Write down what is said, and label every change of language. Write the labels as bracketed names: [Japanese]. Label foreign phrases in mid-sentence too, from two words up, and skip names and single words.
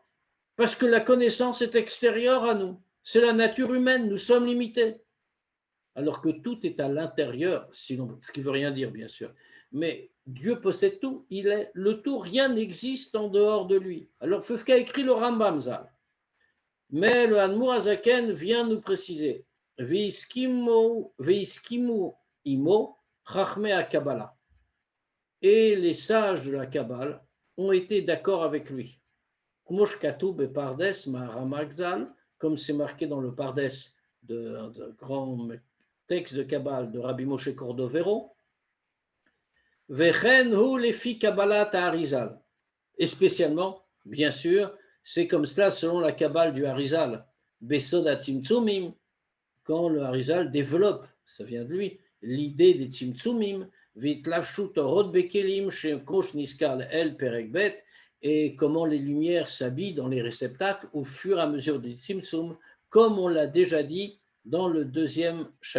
[French] Parce que la connaissance est extérieure à nous. C'est la nature humaine, nous sommes limités. Alors que tout est à l'intérieur, ce qui ne veut rien dire, bien sûr. Mais Dieu possède tout, il est le tout, rien n'existe en dehors de lui. Alors, c'est ce qu'a écrit le Rambam Zal. Mais le Admour Azaken vient nous préciser [Hebrew] והסכימו עמו חכמי הקבלה. [French] Et les sages de la Kabbale ont été d'accord avec lui. Comme c'est marqué dans le Pardes de grand texte de Kabbale de Rabbi Moshe Cordovero, et spécialement, bien sûr, c'est comme cela selon la Kabbale du Harizal, quand le Harizal développe, ça vient de lui, l'idée des Tzimtzumim, et comment les lumières s'habillent dans les réceptacles au fur et à mesure du Tzimtzum, comme on l'a déjà dit dans le 2e chapitre.